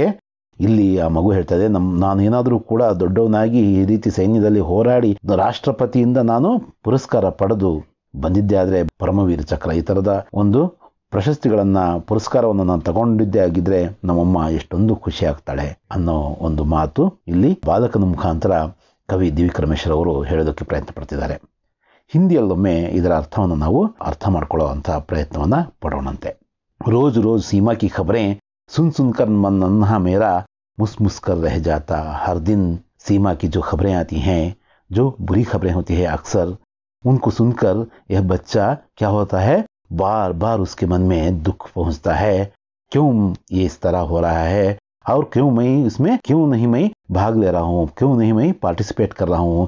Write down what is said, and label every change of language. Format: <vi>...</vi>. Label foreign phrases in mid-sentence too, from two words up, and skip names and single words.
<kn>ಇಲ್ಲಿ ಆ ಮಗು ಹೇಳ್ತದೆ, ನಾನು ಏನಾದರೂ ಕೂಡ ದೊಡ್ಡವನಾಗಿ ಈ ರೀತಿ ಸೈನ್ಯದಲ್ಲಿ ಹೋರಾಡಿ ರಾಷ್ಟ್ರಪತಿಯಿಂದ ನಾನು ಪುರಸ್ಕಾರ ಪಡೆದು ಬಂದಿದ್ದೆ ಆದರೆ, ಪರಮವೀರ ಚಕ್ರ ಈ ಥರದ ಒಂದು ಪ್ರಶಸ್ತಿಗಳನ್ನು, ಪುರಸ್ಕಾರವನ್ನು ನಾನು ತಗೊಂಡಿದ್ದೇ ಆಗಿದ್ರೆ ನಮ್ಮಮ್ಮ ಎಷ್ಟೊಂದು ಖುಷಿ ಆಗ್ತಾಳೆ ಅನ್ನೋ ಒಂದು ಮಾತು ಇಲ್ಲಿ ಬಾಲಕನ ಮುಖಾಂತರ ಕವಿ ದಿವಿಕ್ ರಮೇಶ್ರವರು ಹೇಳೋದಕ್ಕೆ ಪ್ರಯತ್ನ ಪಡ್ತಿದ್ದಾರೆ. ಹಿಂದಿಯಲ್ಲೊಮ್ಮೆ ಇದರ ಅರ್ಥವನ್ನು ನಾವು ಅರ್ಥ ಮಾಡ್ಕೊಳ್ಳೋ ಅಂತಹ ಪ್ರಯತ್ನವನ್ನು ಪಡೋಣಂತೆ.</kn> <hi>रोज़ रोज़ सीमा की खबरें सुन सुनकर मन नन्हा मेरा मुस कर रह जाता. हर दिन सीमा की जो खबरें आती हैं, जो बुरी खबरें होती है अक्सर, उनको सुनकर यह बच्चा क्या होता है, बार बार उसके मन में दुख पहुंचता है. क्यों ये इस तरह हो रहा है, और क्यों नहीं मैं भाग ले रहा हूँ, क्यों नहीं मैं पार्टिसिपेट कर रहा हूँ.</hi>